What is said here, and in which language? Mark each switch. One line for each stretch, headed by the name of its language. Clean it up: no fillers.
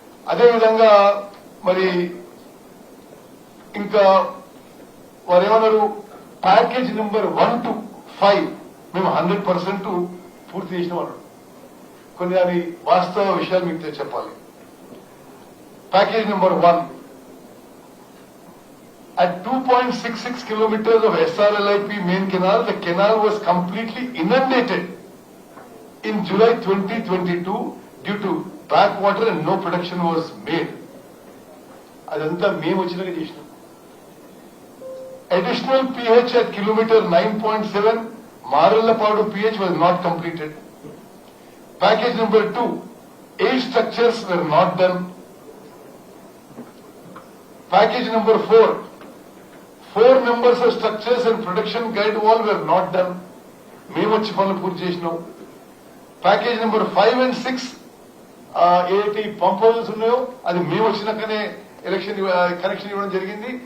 Telugu: అదేవిధంగా మరి ఇంకా వారు ఏమన్నారు, ప్యాకేజ్ నెంబర్
English: 1 to 5
Telugu: మేము 100% పూర్తి చేసిన వాళ్ళు. కొన్ని దాని వాస్తవ విషయాలు మీకు చెప్పాలి. Package number
English: 1 at 2.66 kilometers of SRLIP main canal, the canal was completely inundated in July 2022 due to backwater and no production was made.
Telugu: అదంతా మేము వచ్చినాక చేసినాం.
English: Additional pH at kilometer 9.7 Marallapadu pH was not completed. Package number 2, 8 structures were not done. Package number 4 numbers of structures and production guide wall were not done.
Telugu: మేము వచ్చి పనులు పూర్తి చేసినాం. Package number 5
English: and 6
Telugu: ఏటి పంప్ హౌసెస్ ఉన్నాయో అది మేము వచ్చినాకనే కనెక్షన్ ఇవ్వడం జరిగింది.